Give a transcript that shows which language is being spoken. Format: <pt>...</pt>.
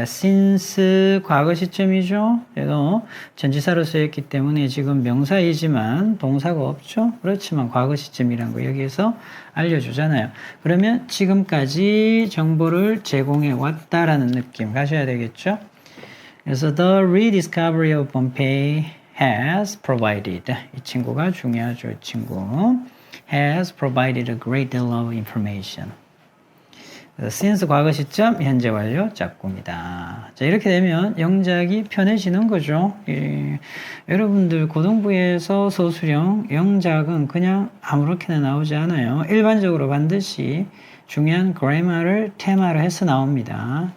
<ko>since 과거 시점이죠. 그래도 전치사로 쓰였기 때문에 지금 명사이지만 동사가 없죠. 그렇지만 과거 시점이란 거 여기에서 알려주잖아요. 그러면 지금까지 정보를 제공해 왔다라는 느낌 가셔야 되겠죠. 그래서</ko> <en>the rediscovery of Pompeii has provided,</en> <ko>이 친구가 중요하죠. 이 친구</ko> <en>has provided a great deal of information.</en> <ko>since 과거 시점 현재 완료 짝꿍이다. 자, 이렇게 되면 영작이 편해지는 거죠. 여러분들 고등부에서 소수령 영작은 그냥 아무렇게나 나오지 않아요. 일반적으로 반드시 중요한 그래머를 테마로 해서 나옵니다.</ko>